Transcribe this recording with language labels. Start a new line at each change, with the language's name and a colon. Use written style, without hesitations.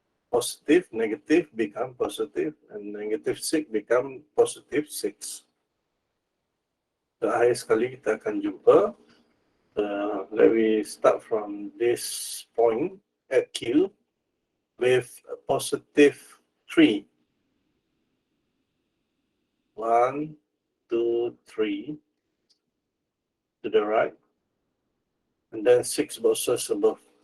English: Positive, negative become positive, and -6 become +6.
Malay: Terakhir sekali kita akan jumpa.
English: Let me start from this point at Q with a +3. 1, 2, 3. to the right, and then 6 boxes above.